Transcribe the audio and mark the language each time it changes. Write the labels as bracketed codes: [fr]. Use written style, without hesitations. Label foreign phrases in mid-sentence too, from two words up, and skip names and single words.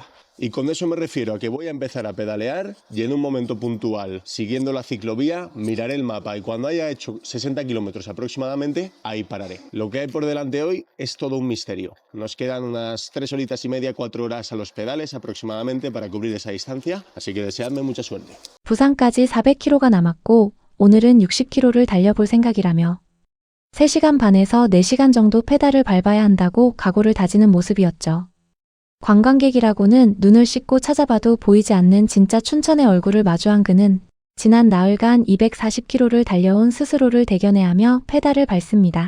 [es] Y con eso me refiero a que voy a empezar a pedalear y en un momento puntual, siguiendo la ciclovía, miraré el mapa y cuando haya hecho 60 kilómetros aproximadamente, ahí pararé. Lo que hay por delante hoy es todo un misterio. Nos quedan unas 3 horitas y media, 4 horas a los pedales aproximadamente para cubrir esa distancia, así que deseadme mucha suerte. [ko] 부산까지 400km가 남았고 오늘은 60km를 달려볼 생각이라며 3시간 반에서 4시간 정도 페달을 밟아야 한다고 각오를 다지는 모습이었죠. 관광객이라고는 눈을 씻고 찾아봐도 보이지 않는 진짜 춘천의 얼굴을 마주한 그는 지난 나흘간 240km를 달려온 스스로를 대견해하며 페달을 밟습니다.